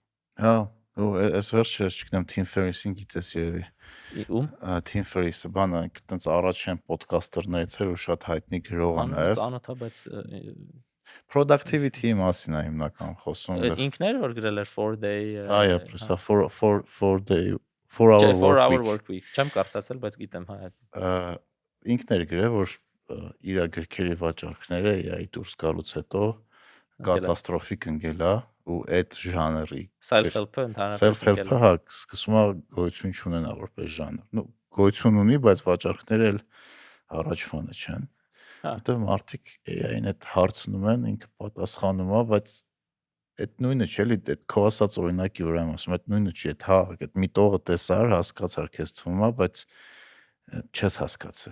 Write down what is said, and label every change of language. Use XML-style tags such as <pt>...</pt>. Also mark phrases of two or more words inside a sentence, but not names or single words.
<hy>հա ու այս վերջը չգիտեմ Tim Ferriss-ին գիտես երևի ում Tim Ferriss-ը բանը այդտենց առաջին ոդկասթերներից էր ու շատ հայտնի գրող է նաև ծանոթ է բայց productivity-ի մասին է հիմնական խոսում ինքն էր որ գրել էր 4 day այո պրեսա 4 hour work week չեմ կարդացել բայց գիտեմ հա ինքն էր գրել որ իր գրքերի վաճառքները AI դուրս գալուց հետո կատաստրոֆիկ ընկել է ու այդ ժանրի self-help-ը ընդհանրապես self-help-ը հա սկսում է գոյություն չունենա որպես ժանր նո գոյություն ունի բայց վաճառքները էլ առաջվանը չեն որտեղ մարդիկ AI-ին այդ հարցնում են ինքը պատասխանում է բայց այդ նույնը չէ էլի այդ քո ասած օրինակի վրա եմ ասում այդ նույնը չի այդ միտողը տեսար հասկացար քեզ թվում է բայց չես հասկացա</hy>